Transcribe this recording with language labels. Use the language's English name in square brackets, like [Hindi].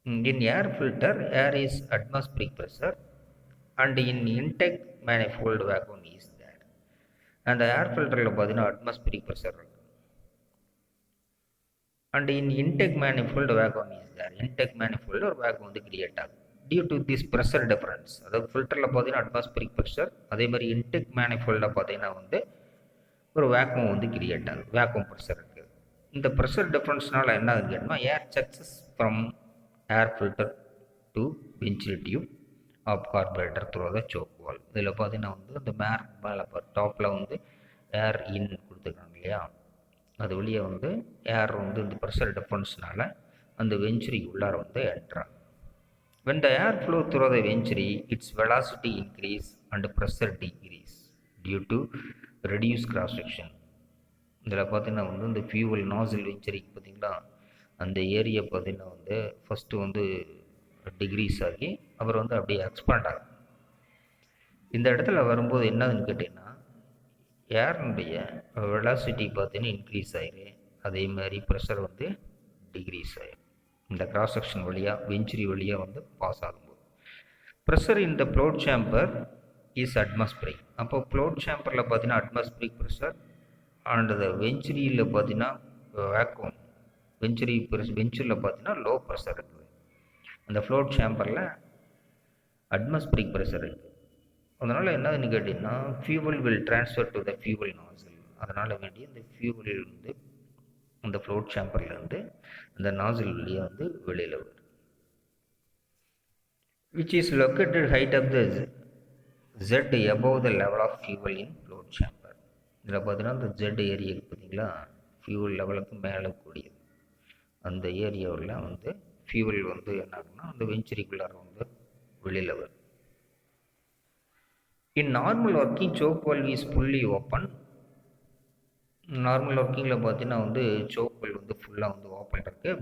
[English] In air filter, air is atmospheric pressure and in intake manifold vacuum is there. And the air filter [Tamil] பார்த்தீங்கன்னா atmospheric pressure இருக்கு. [English] And in intake manifold vacuum is there. [Tamil] Intake manifold ஒரு vacuum வந்து create ஆகுது. [English] Due to this pressure difference, [Tamil] அதாவது ஃபில்டரில் பார்த்தீங்கன்னா atmospheric pressure, அதே மாதிரி intake manifold பார்த்தீங்கன்னா வந்து ஒரு வேக்யூம் வந்து கிரியேட் ஆகுது, வேக்யூம் ப்ரெஷர் இருக்குது. இந்த ப்ரெஷர் டிஃப்ரென்ஸ்னால என்ன ஆகுதுன்னு கேட்டோம்னா [English] Air success from air filter to venturi tube of carburettor through the choke valve. [Tamil] இதில் பார்த்தீங்கன்னா வந்து இந்த மேலே டாப்பில் வந்து ஏர் இன் கொடுத்துருக்காங்க இல்லையா, அது வழியே வந்து ஏர் வந்து இந்த ப்ரெஷர் டிஃப்ரென்ஸ்னால அந்த வென்ச்சுரி உள்ளார வந்து என்ட்ராகும். [English] When the air flow through the venturi, its velocity increase and pressure decrease due to reduced cross section. [Tamil] இதில் பார்த்தீங்கன்னா வந்து இந்த ஃபியூவல் நாசில் வென்ச்சரிக்கு பார்த்தீங்களா அந்த ஏரியா பார்த்தீங்கன்னா வந்து ஃபஸ்ட்டு வந்து டிக்ரீஸ் ஆகி அப்புறம் வந்து அப்படியே எக்ஸ்பேண்ட் ஆகும். இந்த இடத்துல வரும்போது என்னதுன்னு கேட்டிங்கன்னா ஏர்னுடைய வெலாசிட்டி பார்த்தீங்கன்னா இன்க்ரீஸ் ஆகிடும், அதே மாதிரி ப்ரெஷர் வந்து டிக்ரீஸ் ஆகிடும். இந்த கிராஸ் செக்ஷன் வழியாக வென்ச்சுரி வழியாக வந்து பாஸ் ஆகும்போது ப்ரெஷர் இந்த ப்ளோட் சேம்பர் இஸ் அட்மாஸ்பரிக். அப்போ ப்ளோட் சேம்பரில் பார்த்தீங்கன்னா அட்மாஸ்பரிக் ப்ரெஷர் அண்ட் வெஞ்சுரியில் பார்த்தீங்கன்னா வேக்யூம் வெஞ்சுரியில் பார்த்தீங்கன்னா லோ ப்ரெஷர் இருக்குது. அந்த ஃப்ளோட் சேம்பரில் அட்மாஸ்பரிக் ப்ரெஷர் இருக்குது. அதனால் என்னதுன்னு கேட்டிங்கன்னா [English] Fuel will transfer to the fuel nozzle. [Tamil] அதனால் வேண்டி இந்த ஃபியூவல் வந்து அந்த ஃப்ளோட் சேம்பர்லேருந்து அந்த நாசில் வழியாக வந்து வெளியில் வரும். [English] Which is located height of the Z above the level of fuel in float chamber. [Tamil] இதில் பார்த்தீங்கன்னா இந்த Z ஏரியா பார்த்தீங்களா ஃபியூவல் லெவலுக்கு மேலே கூடியது, அந்த ஏரியாவில் வந்து ஃபியூவல் வந்து என்ன ஆகுன்னா அந்த வெஞ்சுரிக்குள்ளார வந்து வெளியில் வரும். [English] In normal working choke valve is fully open. [Tamil] Normal ஒர்க்கிங்கில் பார்த்தீங்கன்னா வந்து சோக் வால்வ் வந்து ஃபுல்லாக வந்து ஓப்பன் இருக்குது.